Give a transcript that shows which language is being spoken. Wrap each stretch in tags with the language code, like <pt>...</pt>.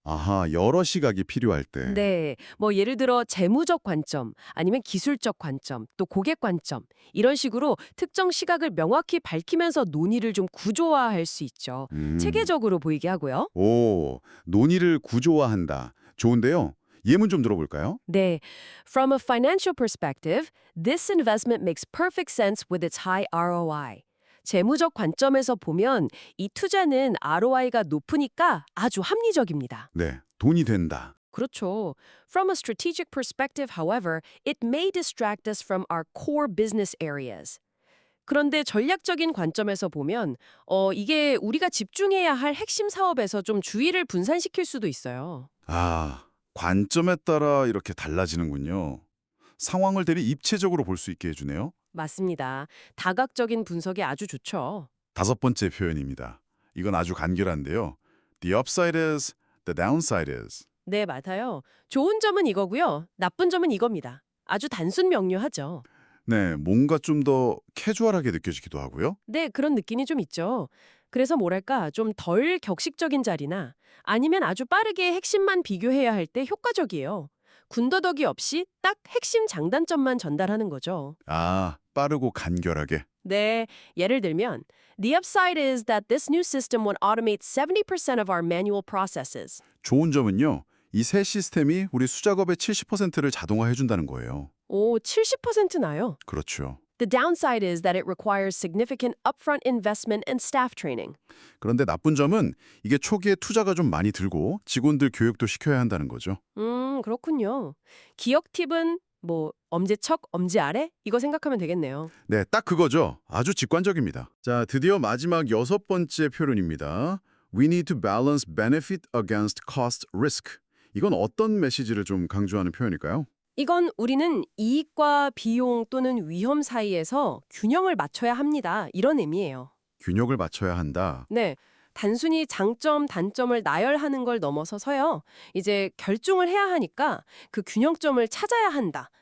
<ko>아하, 여러 시각이 필요할 때. 네, 뭐 예를 들어 재무적 관점, 아니면 기술적 관점, 또 고객 관점 이런 식으로 특정 시각을 명확히 밝히면서 논의를 좀 구조화할 수 있죠. 체계적으로 보이게 하고요. 오, 논의를 구조화한다. 좋은데요. 예문 좀 들어볼까요?</ko> <en>네, from a financial perspective, this investment makes perfect sense with its high ROI.</en> <ko>재무적 관점에서 보면 이 투자는 ROI가 높으니까 아주 합리적입니다. 네, 돈이 된다. 그렇죠.</ko> <en>From a strategic perspective, however, it may distract us from our core business areas.</en> <ko>그런데 전략적인 관점에서 보면 이게 우리가 집중해야 할 핵심 사업에서 좀 주의를 분산시킬 수도 있어요. 아, 관점에 따라 이렇게 달라지는군요. 상황을 대리 입체적으로 볼 수 있게 해주네요. 맞습니다. 다각적인 분석이 아주 좋죠. 다섯 번째 표현입니다. 이건 아주 간결한데요.</ko> <en>The upside is, the downside is.</en> <ko>네, 맞아요. 좋은 점은 이거고요. 나쁜 점은 이겁니다. 아주 단순 명료하죠. 네, 뭔가 좀 더 캐주얼하게 느껴지기도 하고요. 네, 그런 느낌이 좀 있죠. 그래서 뭐랄까, 좀 덜 격식적인 자리나 아니면 아주 빠르게 핵심만 비교해야 할 때 효과적이에요. 군더더기 없이 딱 핵심 장단점만 전달하는 거죠. 아, 빠르고 간결하게.</ko> <en>네,</en> <ko>예를 들면</ko> <en>The upside is that this new system would automate 70% of our manual processes.</en> <ko>좋은 점은요. 이 새 시스템이 우리 수작업의 70%를 자동화해준다는 거예요. 오, 70% 나요. 그렇죠.</ko> <en>The downside is that it requires significant upfront investment and staff training.</en> <ko>그런데 나쁜 점은 이게 초기에 투자가 좀 많이 들고 직원들 교육도 시켜야 한다는 거죠. 그렇군요. 기억 팁은 뭐 엄지척, 엄지아래? 이거 생각하면 되겠네요. 네, 딱 그거죠. 아주 직관적입니다. 자, 드디어 마지막 여섯 번째 표현입니다.</ko> <en>We need to balance benefit against cost risk.</en> <ko>이건 어떤 메시지를 좀 강조하는 표현일까요? 이건 우리는 이익과 비용 또는 위험 사이에서 균형을 맞춰야 합니다. 이런 의미예요. 균형을 맞춰야 한다. 네. 단순히 장점, 단점을 나열하는 걸 넘어서서요. 이제 결정을 해야 하니까 그 균형점을 찾아야 한다.</ko>